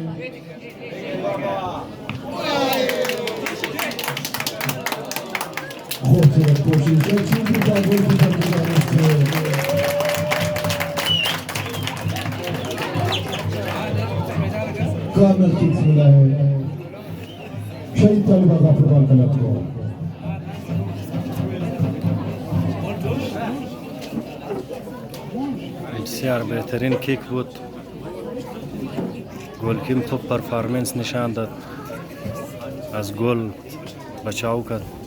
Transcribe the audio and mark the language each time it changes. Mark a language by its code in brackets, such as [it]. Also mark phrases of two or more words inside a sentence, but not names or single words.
[hi] खूबसूरत कोशिश गोल की तरफ से कॉर्नर किक मिला है शहीद तालिब आगा फुटबॉल क्लब को। [fa] بسیار بهترین کیک بود. گلکیم خوب پرفارمنس نشان داد، از گل بچاو کرد.